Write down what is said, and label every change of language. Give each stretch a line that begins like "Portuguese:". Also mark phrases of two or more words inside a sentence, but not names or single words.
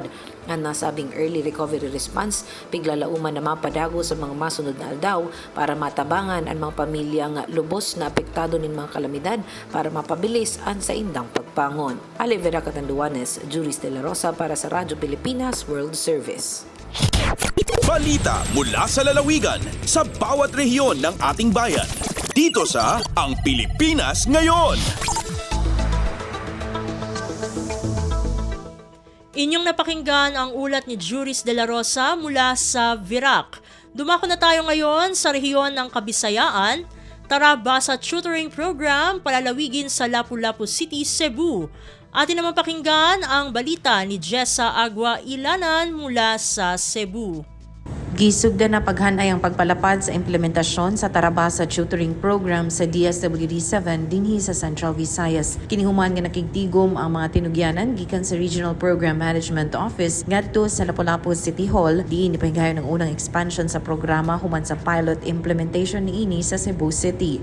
Bikol: Ang nasabing
English: early recovery response,
Bikol: piglalauman na mapadagos sa mga masunod na aldaw para matabangan ang mga pamilyang lubos na apektado ng mga kalamidad para mapabilis ang sa indang pagpangon.
Filipino: Alivera Catanduanes, Juris de la Rosa para sa Radyo Pilipinas World Service. Balita mula sa lalawigan sa bawat rehiyon ng ating bayan. Dito sa Ang Pilipinas Ngayon. Inyong napakinggan ang ulat ni Juris de la Rosa mula sa Virac. Dumako na tayo ngayon sa rehiyon ng Kabisayaan. Tara Basa Tutoring Program palalawigin sa Lapu-Lapu City, Cebu. Atin naman pakinggan ang balita ni Jessa Agua Ilanan mula sa Cebu.
Cebuano: Gisugda na paghanay ang pagpalapad sa implementasyon sa Tarabasa Tutoring Program sa DSWD-7 dinhi sa Central Visayas. Kinihuman nga nakigtigom ang mga tinugyanan gikan sa Regional Program Management Office ngadto sa Lapu-Lapu City Hall diin ipahigayon ng unang expansion sa programa human sa
English: pilot implementation
Cebuano: niini sa Cebu City.